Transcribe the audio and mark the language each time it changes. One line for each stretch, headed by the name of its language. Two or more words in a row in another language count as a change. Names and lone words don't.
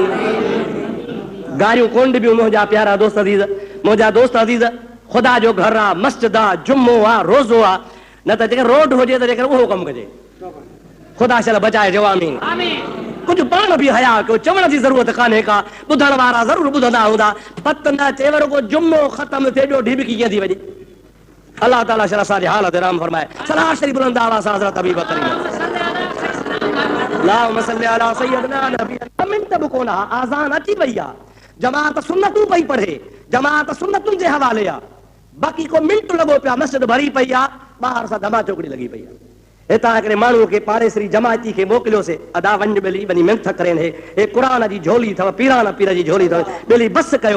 Sindhi: गारियूं कोन ॾिबियूं मुंहिंजा प्यारा दोस्त अज़ीज़, मुंहिंजा दोस्त अज़ीज़, ख़ुदा जो घर आहे, मस्जिद आहे, जुम्मो आहे, रोज़ो आहे, न त जेकर रोड हुजे त जेकर उहो कमु कजे। ख़ुदा शल बचाए, चओ आमीन। कुझु पाण बि हया कयो, चवण जी ज़रूरत कान्हे का, ॿुधण वारा ज़रूरु ॿुधंदा हूंदा, पत न चए रुगो जुम्मो ख़तम थिए ॿियो ढिबकी कीअं थी वञे। अल्लाह ताला शल असांजे हाल ते रहम फरमाए। सलाह शरीफ़ बुलंद आवाज़ सां हज़रत अबी बकर
Arabic: اللهم صل على سيدنا نبينا
Sindhi: मिनट बि कोन आहे, आज़ान अची वई आहे, जमात सुन्नतूं पई पढ़े, जमात सुन्नतुनि जे हवाले आहे, बाक़ी को मिंट लॻो पिया मस्जिद भरी पई आहे, ॿाहिरि सां धमा चौकड़ी लॻी पई आहे। हितां हिकिड़े माण्हू खे पाड़ेसरी जमायती खे मोकिलियोसीं, अदा वञ ॿिली वञी मिंथ करेनि, हे क़ुरान जी झोली अथव, पीराना पीर जी झोली अथव, ॿिली बस कयो।